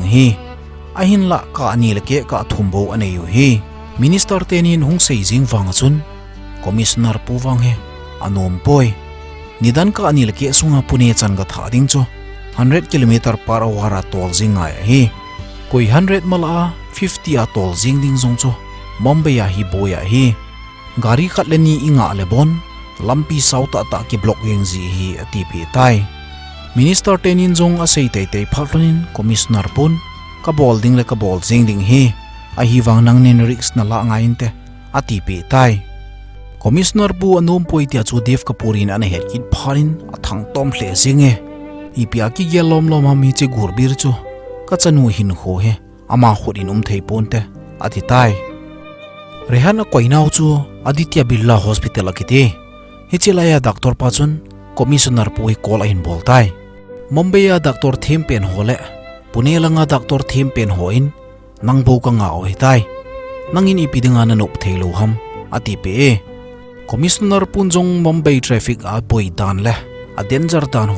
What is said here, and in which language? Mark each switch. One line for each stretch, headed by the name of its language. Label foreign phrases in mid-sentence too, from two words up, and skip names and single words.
Thado Chin: hi a hin la ka ani le ke ka thumbo ane yu hi minister tenin hung sei jing wang chun commissioner pu wang he anom poi nidan ka ani le ke sunga Pune chan ka tha ding chu 100
English: km per hour
Thado Chin: a tol jinga hi koi 100 mala 50 a tol jing ding zong chu Mumbai a hi boya hi gari khatleni inga le bon lampi sauta ta ki block yeng ji hi ati pi tai minister tenin zong a sei te te phalonin commissioner pun ka bol ding le ka bol jing ding hi a hi wang nang nin risk na la nga in te ati pi tai commissioner bu anom poi tia chu dev kapurin an het kit pharin athang tom hle jinge ipia ki gelom lom mi che gurbir chu ka chanu hin ho he ama khodin thei ponte ati tai rehan koinau chu aditya birla hospital akite hichilaya doctor pa chun commissioner pui call in bol tai Mumbai a doctor them pen hole Pune langa doctor them pen hoin nang bo ka nga oi tai nangin ipidinga na nop thailo ham ati pe commissioner punjong Mumbai traffic a boi dan le a danger dan ho